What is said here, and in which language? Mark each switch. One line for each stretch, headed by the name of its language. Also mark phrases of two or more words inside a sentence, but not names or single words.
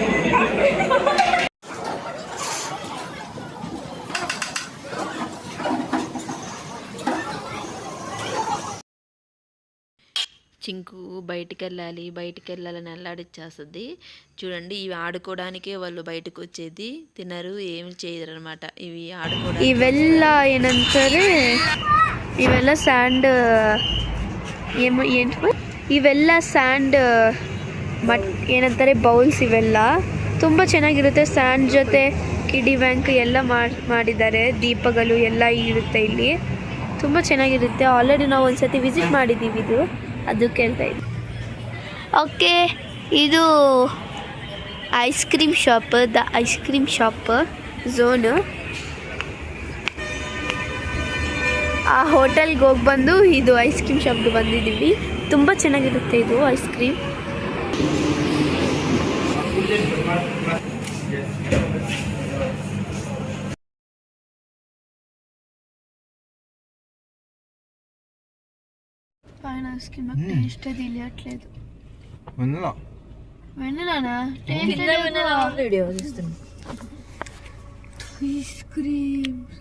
Telugu: చింకు బయటికి వెళ్ళాలని అల్లాడిచ్చేస్తుంది. చూడండి, ఇవి ఆడుకోవడానికే వాళ్ళు బయటకు వచ్చేది. తినరు, ఏమి చేయరు అనమాట. ఇవి ఆడుకోవడానికి
Kannada: ಇವೆಲ್ಲ ಏನಂತಾರೆ, ಇವೆಲ್ಲ ಸ್ಯಾಂಡ್ ಇವೆಲ್ಲ ಸ್ಯಾಂಡ್ ಏನಂತಾರೆ ಬೌಲ್ಸ್. ಇವೆಲ್ಲ ತುಂಬ ಚೆನ್ನಾಗಿರುತ್ತೆ. ಸ್ಯಾಂಡ್ ಜೊತೆ ಕಿಡಿ ಬ್ಯಾಂಕ್ ಎಲ್ಲ ಮಾಡಿದ್ದಾರೆ. ದೀಪಗಳು ಎಲ್ಲ ಇರುತ್ತೆ ಇಲ್ಲಿ. ತುಂಬ ಚೆನ್ನಾಗಿರುತ್ತೆ. ಆಲ್ರೆಡಿ ನಾವು ಒಂದ್ಸತಿ ವಿಸಿಟ್ ಮಾಡಿದ್ದೀವಿ. ಇದು ಅದು ಕೇಳ್ತಾ ಇದ್ವಿ.
English: ಓಕೆ, ಇದು ice cream shop, the ice cream shop zone.
Kannada: ಆ ಹೋಟೆಲ್ಗೆ ಹೋಗಿ ಬಂದು ಇದು
English: ice cream shopಗೆ
Kannada: ಬಂದಿದ್ದೀವಿ. ತುಂಬ ಚೆನ್ನಾಗಿರುತ್ತೆ ಇದು
English: ice cream.
Telugu: పైన
English: ice cream taste
Telugu: తెలియట్లేదు. వెన్నెలానా
English: taste ice cream